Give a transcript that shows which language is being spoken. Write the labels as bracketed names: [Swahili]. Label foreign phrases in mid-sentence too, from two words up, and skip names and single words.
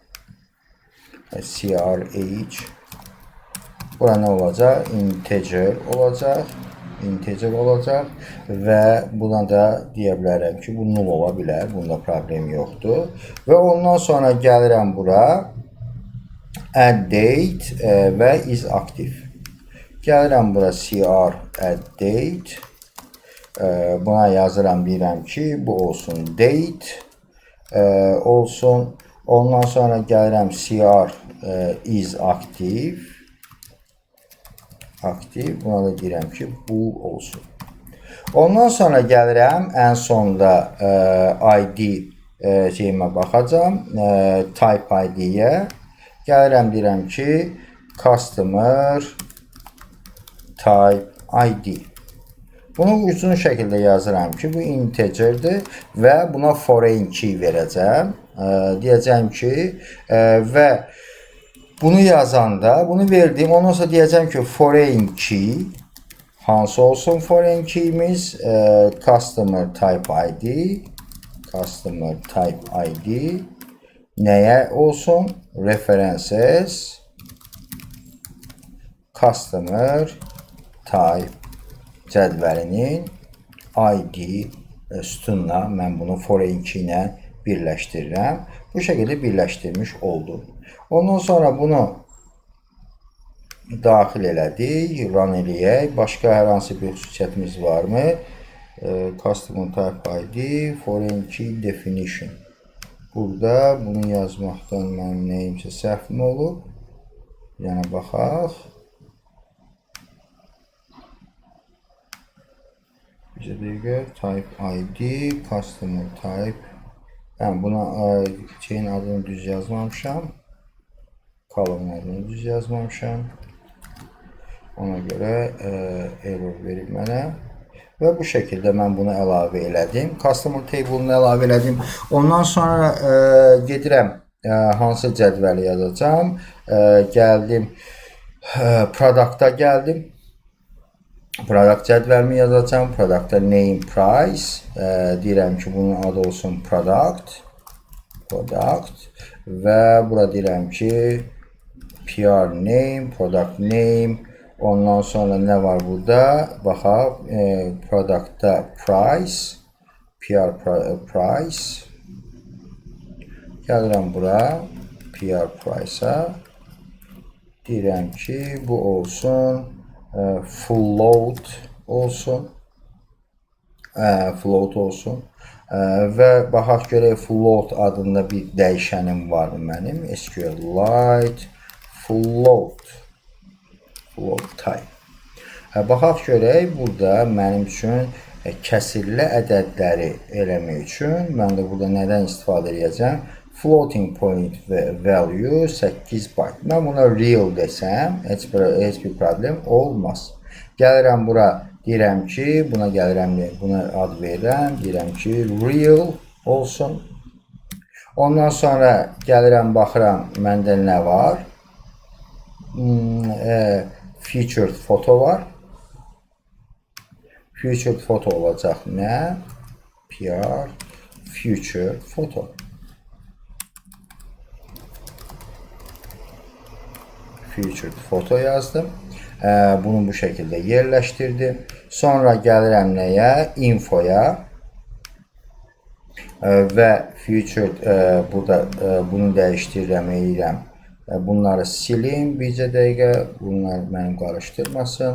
[English] CR age. [Azerbaijani] Bura nə olacaq? Integer olacaq. Integer olacaq. Və buna da deyə bilərəm ki, bu null ola bilər. Bunda problem yoxdur. Və ondan sonra gəlirəm bura. [English] Add date və is active. [Azerbaijani] Gəlirəm bura [English] CR add date. [Azerbaijani] Buna yazıram, deyirəm ki, bu olsun date. Olsun. Ondan sonra gəlirəm [English] CR is active. [Azerbaijani] Aktiv. Buna da deyirəm ki, bu olsun. Ondan sonra gəlirəm, ən sonda ID şeyimə baxacam. [English] Type ID-yə. [Azerbaijani] Gəlirəm, deyirəm ki, [English] customer type ID. [Azerbaijani] Bunu uzun şəkildə yazıram ki, bu integerdir və buna [English] foreign key [Azerbaijani] verəcəm. Deyəcəm ki, və bunu yazanda, bunu verdim. Ondan sonra deyəcəm ki, [English] foreign key [Azerbaijani] hansı olsun [English] foreign key'imiz? Customer type ID. Customer type ID. [Azerbaijani] Nəyə olsun? References. [English] Customer type [Azerbaijani] cədvəlinin ID sütunla mən bunu [English] foreign key [Azerbaijani] ilə birləşdirirəm. Bu şəkildə birləşdirmiş oldum. Ondan sonra bunu daxil elədik, run eləyək. Başqa hər hansı bir xüsusiyyətimiz varmı? [English] Customer type ID, foreign key definition. [Azerbaijani] Burada bunu yazmaqdan mənim nəyimsə səhvim olub. Yəni baxaq. Bizə dəqiqə [English] type ID, customer type. [Azerbaijani] Yəni buna şeyin adını düz yazmamışam. Column adını düz yazmamışam. Ona görə error verib mənə. Və bu şəkildə mən bunu əlavə elədim. [English] Customer table-unu [Azerbaijani] əlavə elədim. Ondan sonra gedirəm, hansı cədvəli yazacağım. Gəldim, product'a gəldim. Product cədvəlimi yazacağım. [English] Product'a name price. [Azerbaijani] Deyirəm ki, bunun adı olsun product. Və bura deyirəm ki, [English] PR name, product name. [Azerbaijani] Ondan sonra nə var burada? Baxaq, [English] productda price, price. [Azerbaijani] Gəlirəm bura, price-a. Deyirəm ki, bu olsun, float olsun. Float olsun. Və baxaq görək, float adında bir dəyişənim var mənim. [English] SQLite float type. [Azerbaijani] Baxaq görək, burada mənim üçün kəsirli ədədləri eləmək üçün mən də burada nədən istifadə edəcəm? [English] Floating point value 8 byte. [Azerbaijani] Mən buna real desəm, heç bir problem olmaz. Gəlirəm bura, deyirəm ki, buna gəlirəm, buna ad verirəm, deyirəm ki, real olsun. Ondan sonra gəlirəm, baxıram, məndə nə var? [English] Featured photo [Azerbaijani] var. [English] Featured photo [Azerbaijani] olacaq nə? [English] PR featured photo. Featured photo [Azerbaijani] yazdım. Bunu bu şəkildə yerləşdirdim. Sonra gəlirəm nəyə? Infoya. Və featured burada bunu dəyişdirirəm, eləyirəm. Bunları silim bircə dəqiqə. Bunlar mənim qarışdırmasın.